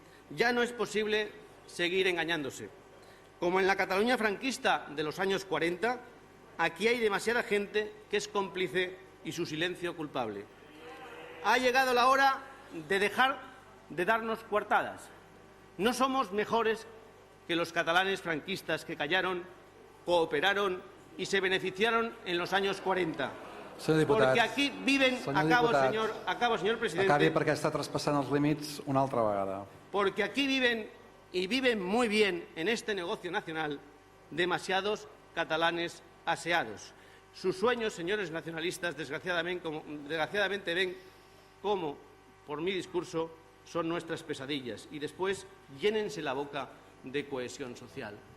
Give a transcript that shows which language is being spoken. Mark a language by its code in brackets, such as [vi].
[es] Ya no es posible seguir engañándose. Como en la Cataluña franquista de los años 40, aquí hay demasiada gente que es cómplice y su silencio culpable. Ha llegado la hora de dejar de darnos coartadas. No somos mejores que los catalanes franquistas que callaron, cooperaron y se beneficiaron en los años 40. Porque aquí viven, acabo, señor presidente. [ca] Acabi, perquè està traspassant els límits una altra vegada. [es] porque aquí viven, y viven muy bien en este negocio nacional, demasiados catalanes aseados. Sus sueños, señores nacionalistas, desgraciadamente ven cómo, por mi discurso, son nuestras pesadillas, y después llénense la boca de cohesión social.